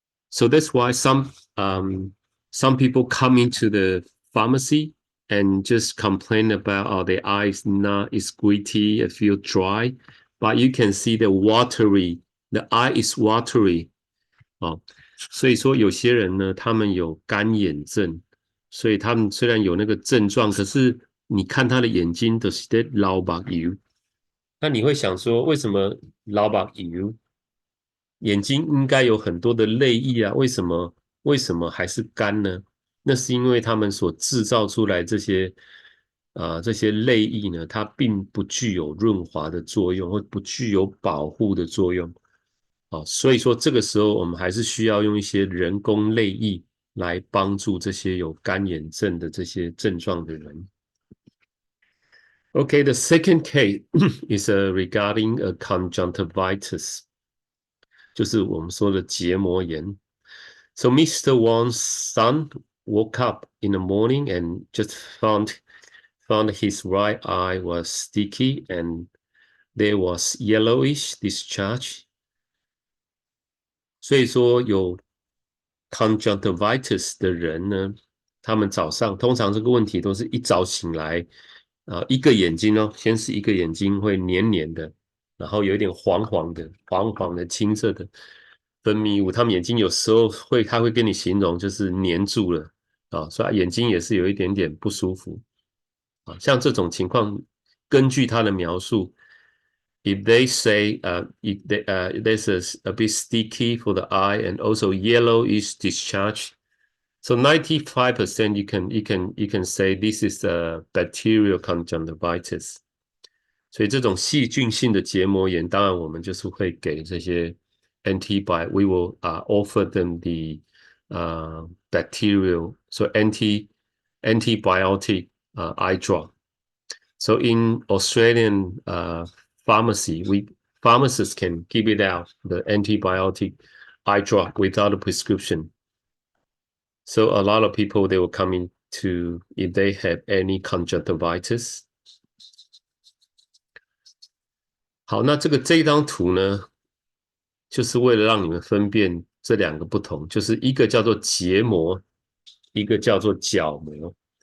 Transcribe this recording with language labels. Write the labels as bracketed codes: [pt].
[en] So that's why some people come into the pharmacy and just complain about their eyes is gritty, it feel dry, but you can see the eye is watery [zh] 所以说有些人呢，他们有干眼症，所以他们虽然有那个症状，可是你看他的眼睛都是在流目油，那你会想说，为什么流目油？眼睛应该有很多的泪液啊，为什么还是干呢？那是因为他们所制造出来这些泪液呢，它并不具有润滑的作用，或不具有保护的作用。所以说这个时候我们还是需要用一些人工泪液来帮助这些有干眼症的这些症状的人。 [en] Okay, the second case is regarding a conjunctivitis. [zh] 就是我们说的结膜炎。 [en] So Mr. Wang's son woke up in the morning and just found his right eye was sticky and there was yellowish discharge. [zh] 所以说有 conjunctivitis 的人呢，他们早上通常这个问题都是一早醒来，一个眼睛先是一个眼睛会黏黏的，然后有一点黄黄的青色的分泌物，他们眼睛有时候他会跟你形容就是黏住了所以眼睛也是有一点点不舒服像这种情况，根据他的描述。 [en] If they say there's a bit sticky for the eye and also yellowish discharge, so 95% you can say this is a bacterial conjunctivitis. [zh] 所以这种细菌性的结膜炎，当然我们就是会给这些 antibiotic. [en] We will offer them the bacterial, so antibiotic eye drop. So in Australian pharmacy, pharmacists can give it out, the antibiotic eye drop without a prescription. So a lot of people, they will come in to, if they have any conjunctivitis. [zh] 好，那这一张图呢，就是为了让你们分辨这两个不同，就是一个叫做结膜，一个叫做角膜。